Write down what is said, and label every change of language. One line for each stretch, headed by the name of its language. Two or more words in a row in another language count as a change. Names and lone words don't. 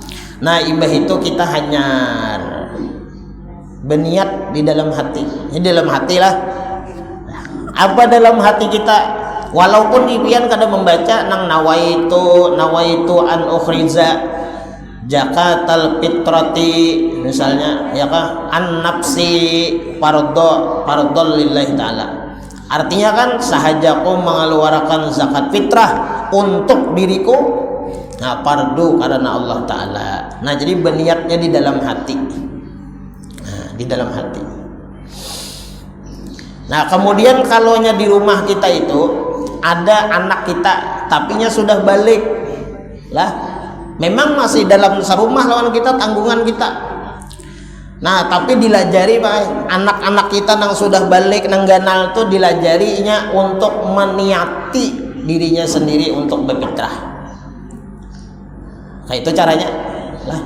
Banjar: Nah imbah itu kita hanya berniat di dalam hati. Ini dalam hati lah. Apa dalam hati kita? Walaupun impian kada membaca nang
Arabic: نويت أن أخرج زكاة الفطرة
Banjar: misalnya ya kah
Arabic: عن نفسي فرضا لله تعالى.
Banjar: Artinya kan sahajaku mengeluarkan zakat fitrah untuk diriku, nah fardu karena Allah taala. Nah jadi berniatnya di dalam hati. Nah, di dalam hati. Nah kemudian kalaunya di rumah kita itu ada anak kita tapinya sudah balik lah, memang masih dalam serumah lawan kita, tanggungan kita. Nah tapi dilajari Pak, anak-anak kita nang sudah balik nang ganal tuh dilajarinya untuk meniati dirinya sendiri untuk berfitrah. Nah itu caranya lah.